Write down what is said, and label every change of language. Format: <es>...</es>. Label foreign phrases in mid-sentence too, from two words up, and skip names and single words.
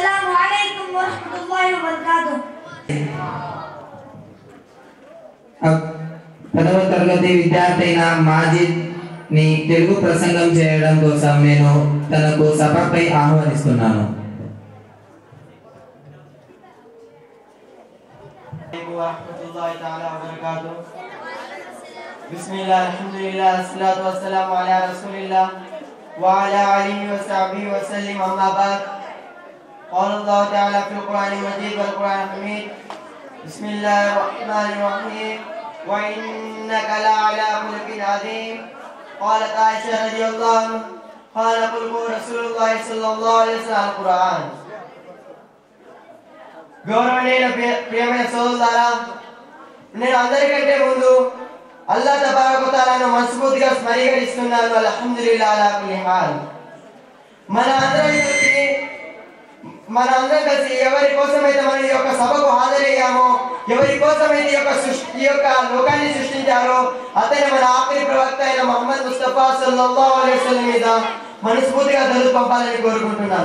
<ar>عليكم ورحمة الله وبركاته.</ar> <te>పదవ తరగతి విద్యార్థి అయిన మాజిద్ ని తెలుగు ప్రసంగం చేయడం కోసం నేను తనకు సభపై ఆహ్వానిస్తున్నాను.</te> <ar>بسم الله الحمد لله الصلاة والسلام على رسول الله وعلى آله وصحبه وسلم أما بعد. قال الله تعالى في القرآن المجيد والقرآن الحميد بسم الله الرحمن الرحيم وإنك لعلى خلق عظيم. قالت عائشة رضي الله عنها قال قل رسول الله صلى الله عليه وسلم القرآن.</ar> <te>గౌరవనీయ ప్రియమైన సోదరులారా, నేను అందరికంటే ముందు అల్లాహ్</te> <ar>تبارك وتعالى</ar> <te>మనస్ఫూర్తిగా స్మరించుకుంటున్నాను.</te> <ar>الحمد لله على كل حال.</ar> <te>మన అందరం కలిసి ఎవరి కోసమైతే మనం ఈ యొక్క సభకు హాజరయ్యామో, ఎవరి కోసమైతే ఈ యొక్క లోకాన్ని సృష్టించారో అతనే మన ఆఖరి ప్రవక్త అయిన ముహమ్మద్ ముస్తఫా</te> <ar>صلى الله عليه وسلم</ar> <te>మీద మనస్ఫూర్తిగా దరూద్ పంపాలని కోరుకుంటున్నాను.</te>